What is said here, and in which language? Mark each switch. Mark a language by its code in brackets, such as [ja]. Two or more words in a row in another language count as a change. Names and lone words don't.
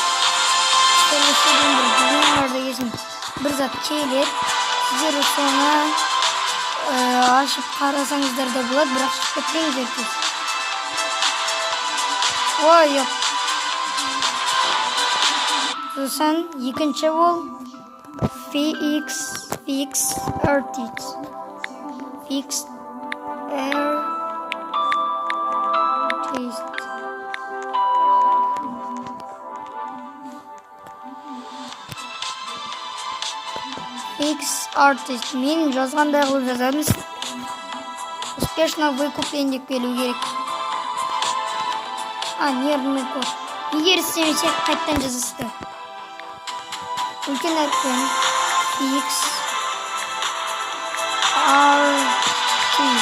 [kk] Бір зат келеді. Сіздер соны ашып қарасаңыздар да болады, бірақ шығып кетпеңіздер тез. Ой, жоқ. Сосын екінші ол [en] fix artists. Fix artists. Fix artist. [kk] Мен жазғандай қылып жазамыз. [ru] Успешно выкуплен [kk] деп келу керек. [ru] Нервный код. [kk] Егер істемесе, қайттан жазасыздар. Үлкен әріппен [en] Fix artist.